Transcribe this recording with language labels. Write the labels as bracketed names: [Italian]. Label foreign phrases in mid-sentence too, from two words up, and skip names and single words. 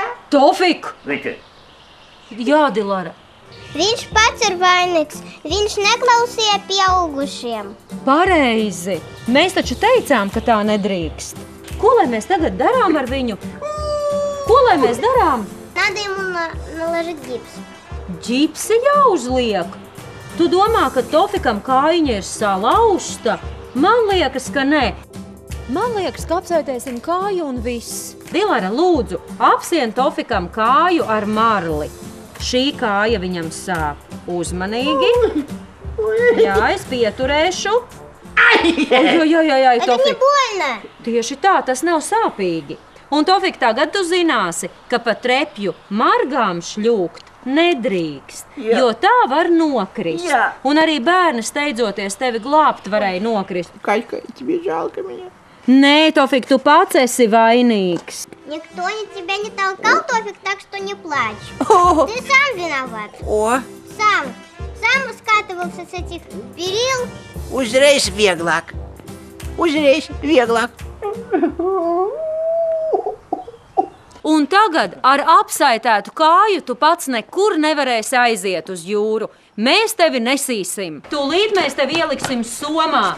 [Latvian] Tofik! Jā, Dilara. Viņš pats ir vainīgs. Viņš neklausīja pieaugušiem. Pareizi. Mēs taču teicām, ka tā nedrīkst. Ko lai mēs tagad darām ar viņu? Ko lai mēs darām? [Russian] Надо ему наложить гипс. [Latvian] Ģipsi jāuzliek. Tu domā, ka Tofikam kājiņa ir salauzta? Man liekas, ka nē. Man liekas, ka apsētēsim kāju un viss. Dilara, lūdzu, apsien Tofikam kāju ar marli. Šī kāja viņam sāp. Uzmanīgi. Jā, es pieturēšu. [Russian] Это Tofik. не больно. [Latvian] Tieši tā, tas nav sāpīgi. Un Tofik, tagad tu zināsi, ka pa trepju margām šļūkt nedrīkst, jo tā var nokrist. Un arī bērni steidzoties tevi glābt varēja nokrist. [Russian] Катька, тебе жалко меня? [Latvian] Nē, Tofik, tu pats esi vainīgs. [Russian] Никто тебя не толкал, Тофик, так что не плачь. Ты сам виноват. Сам скатывался с этих перил. [Latvian] Uzreiz vieglāk. Un tagad ar apsaitētu kāju tu pats nekur nevarēsi aiziet uz jūru. Mēs tevi nesīsim. Tūlīt mēs tevi ieliksim somā.